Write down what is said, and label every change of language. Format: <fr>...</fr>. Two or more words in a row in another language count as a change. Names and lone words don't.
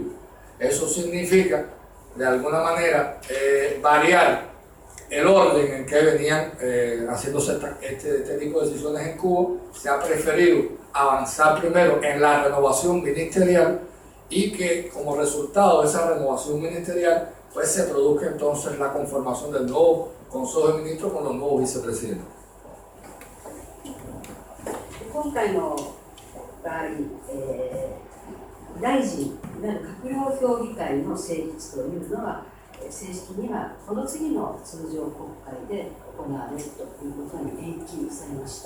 <es>Eso significa, de alguna manera, variar el orden en que venían haciéndose este tipo de decisiones en Cuba. Se ha preferido avanzar primero en la renovación ministerial y que como resultado de esa renovación ministerial pues se produzca entonces la conformación del nuevo Consejo de Ministros con los nuevos vicepresidentes.</es> <ja>今回の場合、大臣いわゆる閣僚評議会の成立というのは正式にはこの次の通常国会で行われるということに延期されました。</ja>